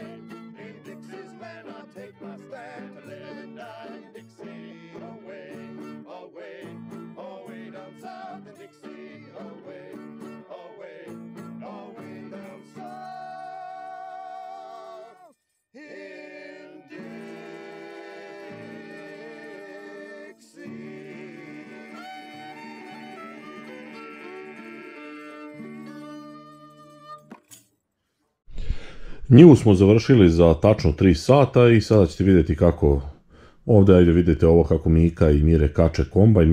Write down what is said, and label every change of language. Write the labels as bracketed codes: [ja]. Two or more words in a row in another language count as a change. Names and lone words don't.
[en] In Dixie's land I'll take my stand to live and die in Dixie, away, away, away down south in Dixie, away, away, away down south in Dixie. [sr] Njivu smo završili za tačno 3 sata i sada ćete vidjeti kako ovdje, ajde vidite ovo kako Mika i Mire kače kombajn.